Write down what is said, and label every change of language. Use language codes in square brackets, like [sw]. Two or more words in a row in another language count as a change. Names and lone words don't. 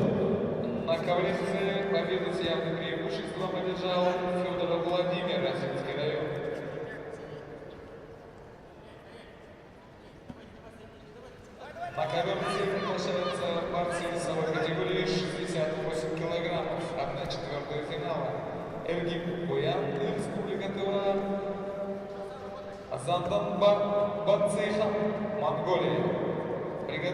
[ru] На ковре С победу с явным преимуществом одержал Федоров Владимир, Осинский район. На ковер С приглашается борцы весовой категории 68 килограммов, 1/4 финала. Эргин Буян, Республика Тыва. Занданбат Бацехан, Монголия.